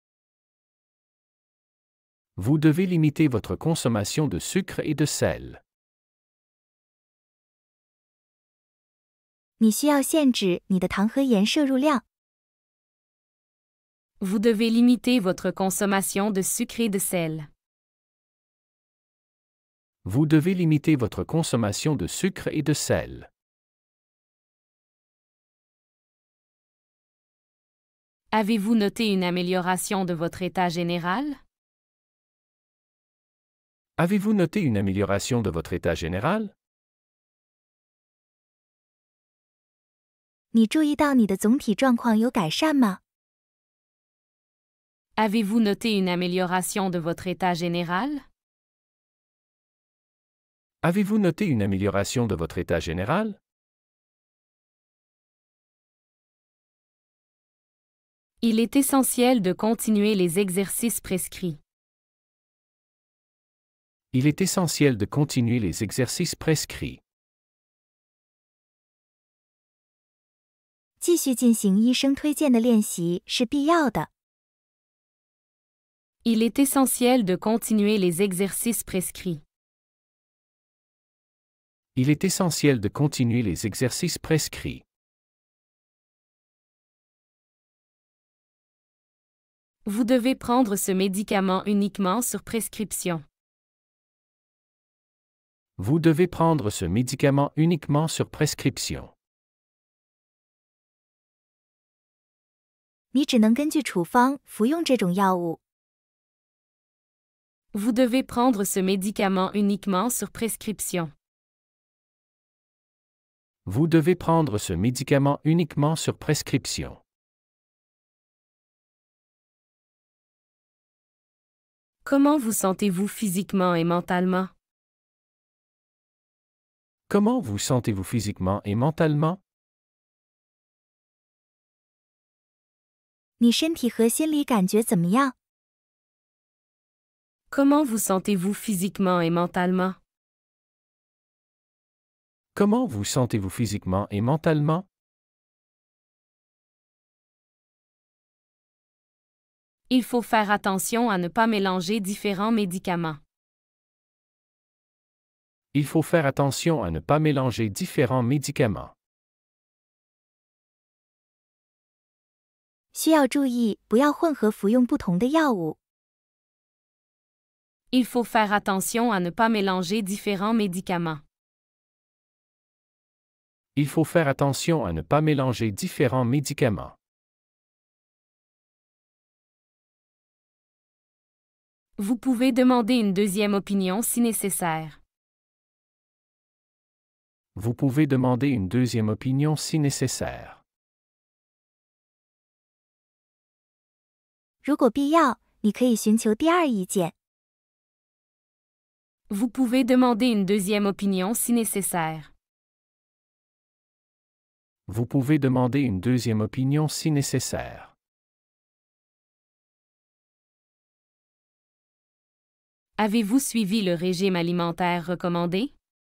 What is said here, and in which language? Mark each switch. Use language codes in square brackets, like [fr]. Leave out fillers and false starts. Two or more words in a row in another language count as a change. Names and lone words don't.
[fr] Vous devez limiter votre consommation de sucre et de sel. [zh] 你需要限制你的糖和盐摄入量。 [fr] Vous devez limiter votre consommation de sucre et de sel. Vous devez limiter votre consommation de sucre et de sel. Avez-vous noté une amélioration de votre état général? Avez-vous noté une amélioration de votre état général? [zh] 你注意到你的总体状况有改善吗？ [fr] Avez-vous noté une amélioration de votre état général? Avez-vous noté une amélioration de votre état général? Il est essentiel de continuer les exercices prescrits. Il est essentiel de continuer les exercices prescrits. [zh] 继续进行医生推荐的练习是必要的。 [fr] Il est essentiel de continuer les exercices prescrits. Il est essentiel de continuer les exercices prescrits. Vous devez prendre ce médicament uniquement sur prescription. Vous devez prendre ce médicament uniquement sur prescription. [zh] 你只能根据处方服用这种药物。 [fr] Vous devez prendre ce médicament uniquement sur prescription. Vous devez prendre ce médicament uniquement sur prescription. Comment vous sentez-vous physiquement et mentalement? Comment vous sentez-vous physiquement et mentalement? [zh] 你身体和心理感觉怎么样？ [fr] Comment vous sentez-vous physiquement et mentalement? Comment vous sentez-vous physiquement et mentalement? Il faut faire attention à ne pas mélanger différents médicaments. Il faut faire attention à ne pas mélanger différents médicaments. [zh] 需要注意，不要混合服用不同的药物。 [fr] Il faut faire attention à ne pas mélanger différents médicaments. Il faut faire attention à ne pas mélanger différents médicaments. Vous pouvez demander une deuxième opinion si nécessaire. Vous pouvez demander une deuxième opinion si nécessaire. [zh] 如果必要，你可以寻求第二意见。 [fr] Vous pouvez demander une deuxième opinion si nécessaire. Vous pouvez demander une deuxième opinion si nécessaire. Avez-vous suivi le régime alimentaire recommandé?